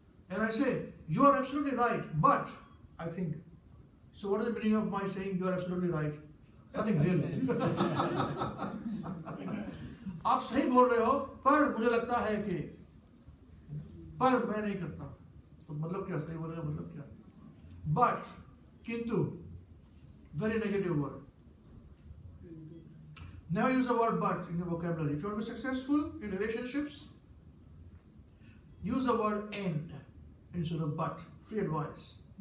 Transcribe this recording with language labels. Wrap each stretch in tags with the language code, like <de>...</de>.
<en>And I say, you are absolutely right, but I think. So what is the meaning of my saying you are absolutely right? Nothing really.</en> <hi>आप सही बोल रहे हो, पर मुझे लगता है कि, पर मैं नहीं करता. तो मतलब क्या सही बोलेगा मतलब क्या?</hi> <en>But, किंतु, very negative word. Never use the word but in your vocabulary. If you want to be successful in relationships, use the word and instead of but. Free advice.</en>